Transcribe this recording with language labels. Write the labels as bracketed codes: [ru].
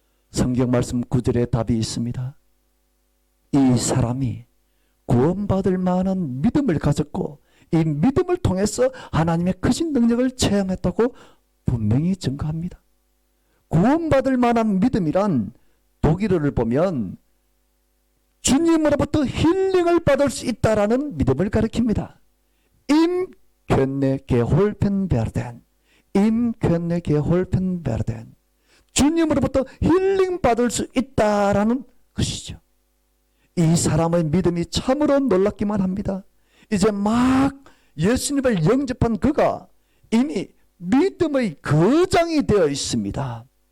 [ko] 성경 말씀 9절에 답이 있습니다. 이 사람이 구원받을 만한 믿음을 가졌고 이 믿음을 통해서 하나님의 크신 능력을 체험했다고 분명히 증거합니다. 구원받을 만한 믿음이란 독일어를 보면 주님으로부터 힐링을 받을 수 있다라는 믿음을 가리킵니다. [de] Im Könne geholfen werden. Im Könne geholfen werden. [ko] 주님으로부터 힐링 받을 수 있다라는 것이죠. 이 사람의 믿음이 참으로 놀랍기만 합니다. 이제 막 예수님을 영접한 그가 이미 믿음의 거장이 되어 있습니다.